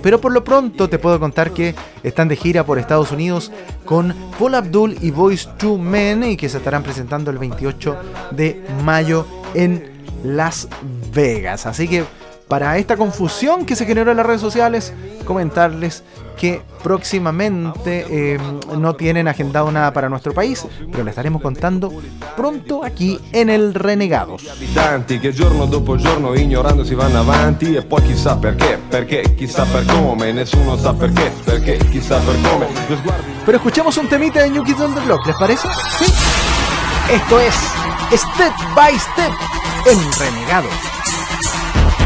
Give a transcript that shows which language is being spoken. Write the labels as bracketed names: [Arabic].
[Spanish] Pero por lo pronto te puedo contar que están de gira por Estados Unidos con Paul Abdul y Boyz II Men, y que se estarán presentando el 28 de mayo en Las Vegas. Así que para esta confusión que se generó en las redes sociales, comentarles que próximamente no tienen agendado nada para nuestro país, pero le estaremos contando pronto aquí en el Renegados. [Italian] Habitanti que giorno dopo giorno ignorando si van avanti e poi chissà perché, perché chissà per come, nessuno sa perché, perché chissà per come. [Spanish] Pero escuchemos un temita de New Kids on the Block, ¿les parece? Sí. Esto es Step by Step en Renegados.